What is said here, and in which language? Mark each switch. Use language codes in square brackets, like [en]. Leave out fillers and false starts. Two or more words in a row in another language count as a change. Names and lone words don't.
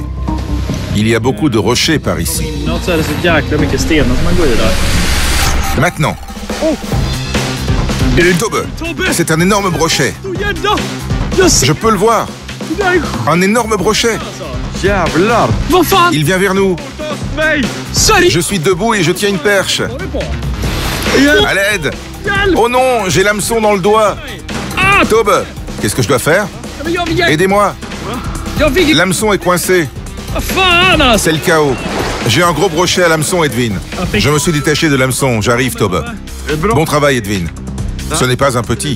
[fr] Il y a beaucoup de rochers par ici. [sv] Något så är det så jäkla mycket stenar som man går i där. [fr] Maintenant. Tobbe, c'est un énorme brochet. [sv] Stor gädda! Jag ser [fr] Je peux le voir. [sv] det där är [fr] Un énorme brochet. [sv] alltså. Jävlar! Vad fan? [fr] Il vient vers nous. [sv] Nej! Sverige! [fr] Je suis debout et je tiens une perche. [sv] Vad är vi på? [fr] À l'aide! Oh non, j'ai l'hameçon dans le doigt! Tobbe, qu'est-ce que je dois faire? Aidez-moi! L'hameçon est coincé. C'est le chaos. J'ai un gros brochet à l'hameçon, Edwin. Je me suis détaché de l'hameçon. J'arrive, Tobbe. Bon travail, Edwin. Ce n'est pas un petit.